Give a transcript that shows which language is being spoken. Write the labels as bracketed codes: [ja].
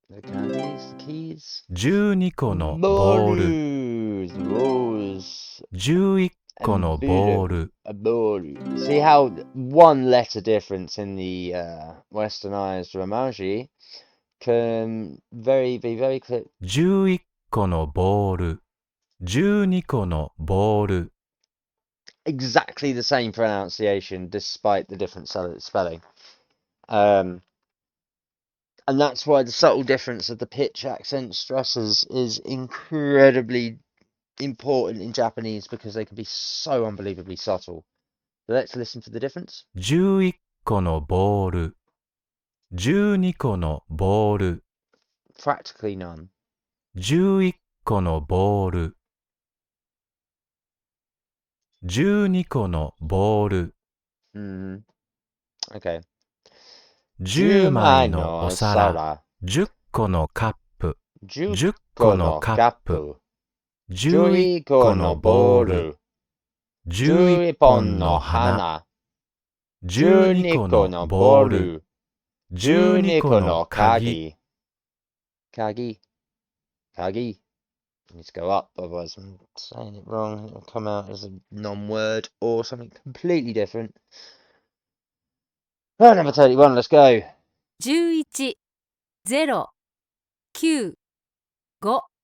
[en] The candies, the keys. [ja] 12個のボール [en] Bowlus, the balls. [ja] 11個のボール [en] A bowlu. See how one letter difference in the westernized Romaji can be very clear. [ja] 11個のボール12個のボール [en] Exactly the same pronunciation despite the different spelling. And that's why the subtle difference of the pitch, accent, stresses is incredibly important in Japanese because they can be so unbelievably subtle. So let's listen to the difference. [ja] 11個のボール12個のボール [en] Practically none. [ja] 11個のボール12個のボール [en] Okay. [ja] 10枚のお皿10個のカップ10個のカップ11個のボール11本の花12個のボール12個の鍵 Kagi. Kagi. [en] Needs to go up, otherwise I'm saying it wrong. It'll come out as a non-word or something completely different. Oh, number 31, let's go. 11 0 9 5